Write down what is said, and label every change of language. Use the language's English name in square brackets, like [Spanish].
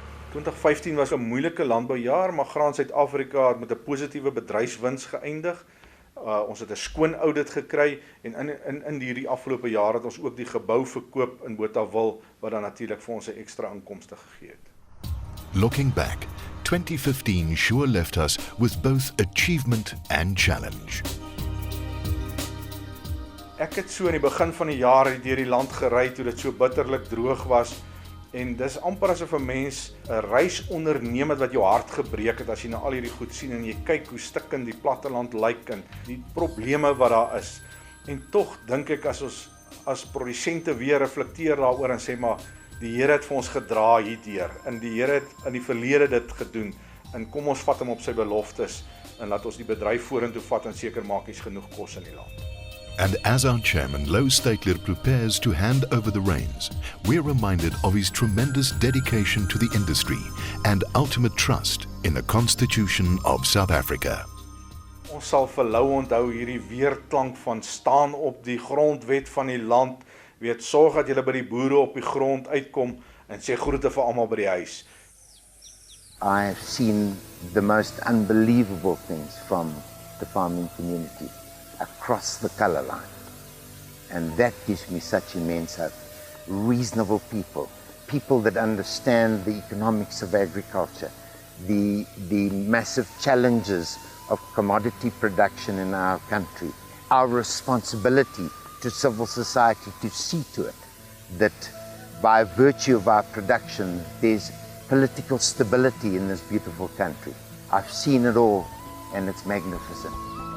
[Afrikaans] 2015 was 'n moeilike landboujaar, maar Graan Suid-Afrika het met 'n positiewe bedryfswins geëindig. Ons het 'n skoon audit gekry en in hierdie afgelope jaar het ons ook die gebou verkoop in Botawil wat dan natuurlik vir ons 'n ekstra inkomste gegee het. [English] Looking back, 2015 sure left us with both achievement and challenge. [Afrikaans] Ek het so in die begin van die jaar deur die land gery toe dit so bitterlik droog was en dis amper asof 'n mens 'n reis onderneem het wat jou hart gebreek het as jy nou al hierdie goed sien en jy kyk hoe stikkend die platteland lyk en die probleme wat daar is. En tog dink ek as ons as produsente weer reflekteer daaroor en sê maar die Here het vir ons gedra hierdeur en die Here het in die verlede dit gedoen en kom ons vat hom op sy beloftes en laat ons die bedryf vorentoe vat en seker maak hier's genoeg kos in die land. [English] And as our chairman, Louw Steytler, prepares to hand over the reins, we're reminded of his tremendous dedication to the industry and ultimate trust in the Constitution of South Africa. [Afrikaans] Ons sal vir Louw onthou hierdie weerklank van staan op die grondwet van die land, weet sorg dat julle by die boere op die grond uitkom en sê groete vir almal by die huis. [English] I've seen the most unbelievable things from the farming community across the colour line. And that gives me such immense hope. Reasonable people, people that understand the economics of agriculture, the massive challenges of commodity production in our country, our responsibility to civil society to see to it that by virtue of our production there's political stability in this beautiful country. I've seen it all and it's magnificent.